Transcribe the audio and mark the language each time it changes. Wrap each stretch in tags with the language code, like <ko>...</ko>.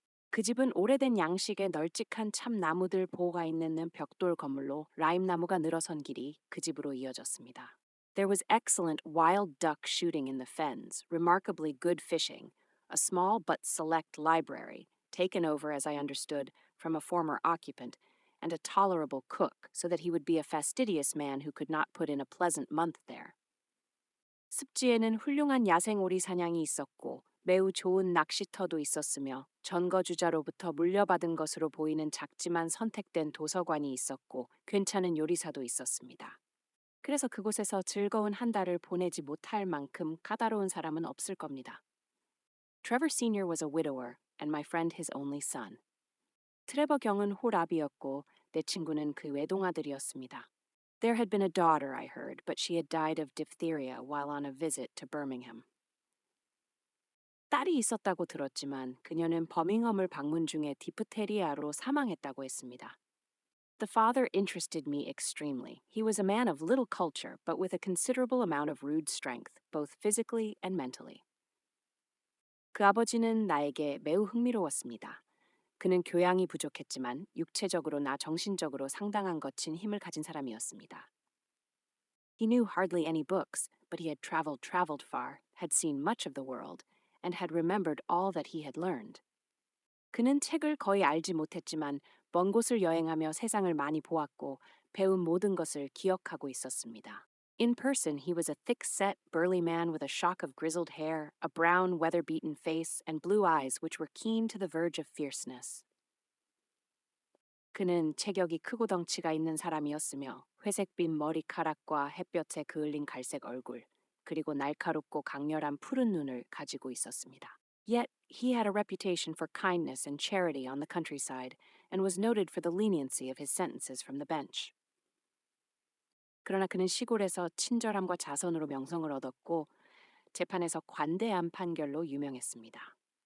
<ko>그 집은 오래된 양식의 널찍한 참나무들 보호가 있는 벽돌 건물로 라임나무가 늘어선 길이 그 집으로 이어졌습니다.</ko> <en>There was excellent wild duck shooting in the fens, remarkably good fishing, a small but select library, taken over, as I understood, from a former occupant, and a tolerable cook, so that he would be a fastidious man who could not put in a pleasant month there.</en> <ko>습지에는 훌륭한 야생오리 사냥이 있었고 매우 좋은 낚시터도 있었으며 전거주자로부터 물려받은 것으로 보이는 작지만 선택된 도서관이 있었고 괜찮은 요리사도 있었습니다. 그래서 그곳에서 즐거운 한 달을 보내지 못할 만큼 까다로운 사람은 없을 겁니다.</ko> <en>Trevor Sr. was a widower and my friend his only son.</en> <ko>트레버 경은 홀아비였고 내 친구는 그 외동아들이었습니다.</ko> <en>There had been a daughter, I heard, but she had died of diphtheria while on a visit to Birmingham.</en> <ko>딸이 있었다고 들었지만 그녀는 버밍엄을 방문 중에 디프테리아로 사망했다고 했습니다.</ko> <en>The father interested me extremely. He was a man of little culture, but with a considerable amount of rude strength, both physically and mentally.</en> <ko>그 아버지는 나에게 매우 흥미로웠습니다. 그는 교양이 부족했지만 육체적으로나 정신적으로 상당한 거친 힘을 가진 사람이었습니다.</ko> <en>He knew hardly any books, but he had traveled far, had seen much of the world, and had remembered all that he had learned.</en> <ko>그는 책을 거의 알지 못했지만 먼 곳을 여행하며 세상을 많이 보았고 배운 모든 것을 기억하고 있었습니다.</ko> <en>In person, he was a thick-set, burly man with a shock of grizzled hair, a brown, weather-beaten face, and blue eyes which were keen to the verge of fierceness.</en> <ko>그는 체격이 크고 덩치가 있는 사람이었으며 회색빛 머리카락과 햇볕에 그을린 갈색 얼굴, 그리고 날카롭고 강렬한 푸른 눈을 가지고 있었습니다.</ko> <en>Yet he had a reputation for kindness and charity on the countryside and was noted for the leniency of his sentences from the bench.</en> <ko>그러나 그는 시골에서 친절함과 자선으로 명성을 얻었고 재판에서 관대한 판결로 유명했습니다.</ko>